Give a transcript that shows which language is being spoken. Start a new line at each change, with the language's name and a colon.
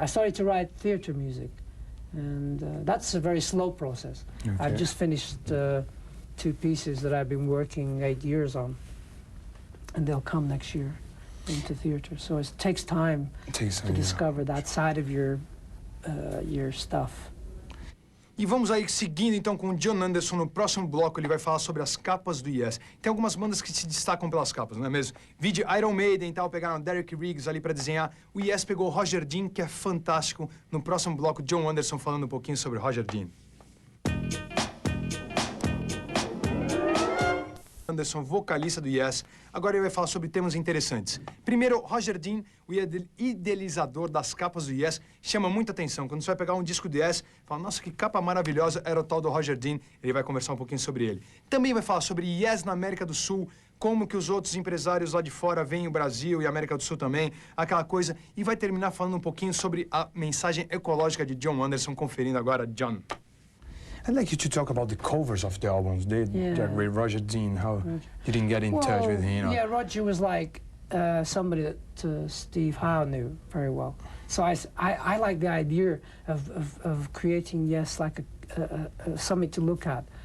English: I started to write theatre music, and that's a very slow process. Okay. I've just finished 2 pieces that I've been working 8 years on, and they'll come next year into theatre. So it takes time to discover that side of your stuff.
Portuguese: E vamos aí seguindo então com o John Anderson. No próximo bloco ele vai falar sobre as capas do Yes. Tem algumas bandas que se destacam pelas capas, não é mesmo? Vide Iron Maiden e tal, pegaram Derek Riggs ali para desenhar. O Yes pegou Roger Dean, que é fantástico. No próximo bloco, John Anderson falando um pouquinho sobre Roger Dean. Anderson, vocalista do Yes. Agora ele vai falar sobre temas interessantes. Primeiro, Roger Dean, o idealizador das capas do Yes, chama muita atenção. Quando você vai pegar um disco do Yes, fala, nossa, que capa maravilhosa, era o tal do Roger Dean. Ele vai conversar um pouquinho sobre ele. Também vai falar sobre Yes na América do Sul, como que os outros empresários lá de fora veem o Brasil e a América do Sul também, aquela coisa. E vai terminar falando um pouquinho sobre a mensagem ecológica de John Anderson, conferindo agora, John.
English: I'd like you to talk about the covers of the albums. With Roger Dean, how you didn't get in touch with him, you know? Yeah, Roger was like somebody that Steve Howe knew very well. So I like the idea of creating, Yes, like something to look at.